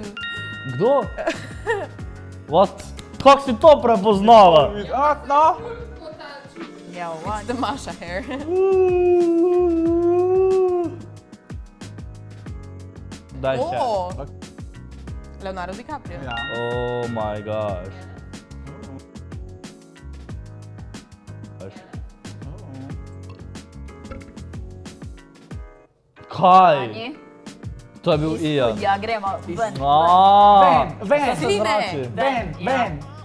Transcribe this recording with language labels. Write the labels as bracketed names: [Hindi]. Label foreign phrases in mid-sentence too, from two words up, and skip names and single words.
[Slovenian] Kdo? What? Kako si to prepoznala? No, Ja, [English] It's the Masha hair. [Slovenian] Daj še. [English] Oh, Leonardo DiCaprio. [Slovenian] ja. [English] Oh my gosh. [Slovenian] Kaj? Ni? To je bil Ian. Ja, gremo ven. Ven, Sine. ven.